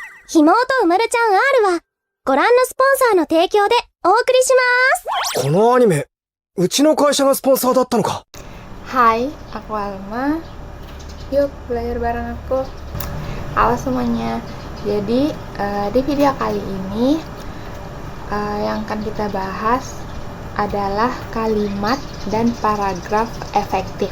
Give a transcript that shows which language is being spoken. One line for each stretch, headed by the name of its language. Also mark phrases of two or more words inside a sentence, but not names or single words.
Japanese: ひもとうまるちゃん R はご覧のスポンサーの提供でお送りします。このアニメ、うちの会社がスポンサーだったのか。
Indonesian: Hai, aku Alma. Yuk belajar bareng aku. Halo semuanya. Jadi di video kali ini yang akan kita bahas adalah kalimat dan paragraf efektif.